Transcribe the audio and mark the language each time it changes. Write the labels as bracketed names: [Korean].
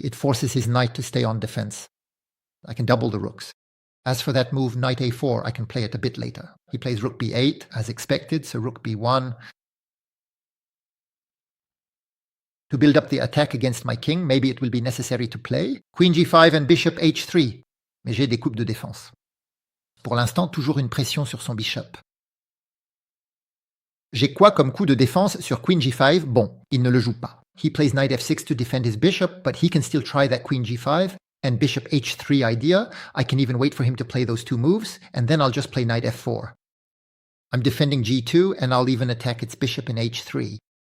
[English] It forces his knight to stay on defense. I can double the rooks. As for that move, knight a4, I can play it a bit later. He plays rook b8, as expected, so rook b1. To build up the attack against my king, maybe it will be necessary to play queen g5 and bishop h3. [French] Mais j'ai des coupes de défense. Pour l'instant, toujours une pression sur son bishop. J'ai quoi comme coup de défense sur queen g5? Bon, il ne le joue pas. [English] He plays knight f6 to defend his bishop, but he can still try that queen g5 and bishop h3 idea. I can even wait for him to play those two moves, and then I'll just play knight f4. I'm defending g2, and I'll even attack its bishop in h3.